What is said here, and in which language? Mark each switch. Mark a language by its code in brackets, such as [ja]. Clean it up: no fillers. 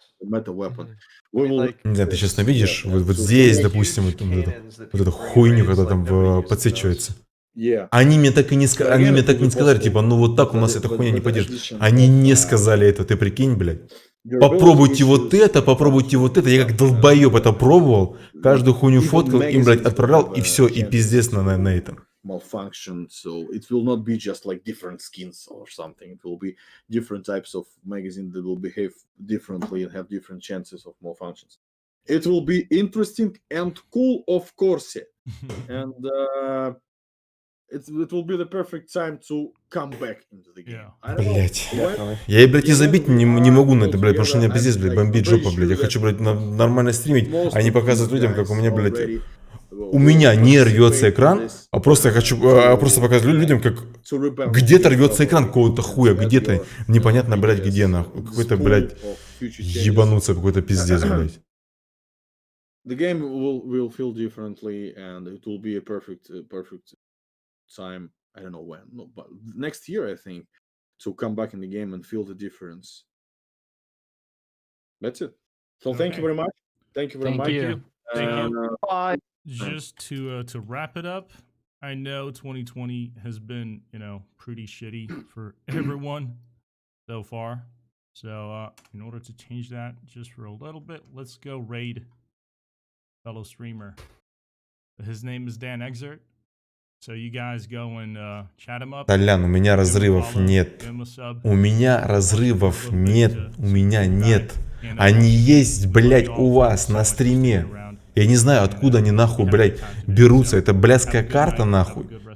[ru] Не знаю, ты сейчас видишь, вот здесь, допустим, вот эту хуйню, когда там подсвечивается. Они мне так и не сказали, типа, ну вот так у нас эта хуйня не поддержит. Они не сказали это, ты прикинь, блядь. Попробуйте вот это. Я как долбоеб это пробовал, каждую хуйню фоткал, им, блядь, отправлял, и все, и пиздец на этом. [en] Malfunction, so it will not be just like different skins or something. It will be different types of magazine that will behave differently and have different chances of malfunctions. It will be interesting and cool, of course, and it will be the perfect time to come back into the game. [ru] Блять. Я, блядь, и забить не могу на это, блядь, потому что меня пиздец, блядь, бомбит жопа, блядь. Я хочу, блядь, нормально стримить, а не показывать людям, как у меня, блядь, у меня не рвется экран, а просто я хочу показывать людям, как где-то рвется экран какого-то хуя, где-то непонятно, блядь, где нахуй. Какой-то, блядь, ебануться, какой-то пиздец, блядь. [en] The game will feel differently, and it will be a perfect time. I don't know when, no, but next year, I think, to come back in the game and feel the difference. That's it. So thank you very much. Thank you very much. Thank you. Bye. Just to wrap it up, I know 2020 has been, you know, pretty shitty for everyone so far. So in order to change that just for a little bit, let's go raid fellow streamer. His name is Dan Exert. So you guys go and chat him up. [ru] Толян, у меня разрывов нет. У меня разрывов нет. У меня нет. Они есть, блядь, у вас на стриме. Я не знаю, откуда они нахуй, блядь, берутся. Это блядская карта, нахуй.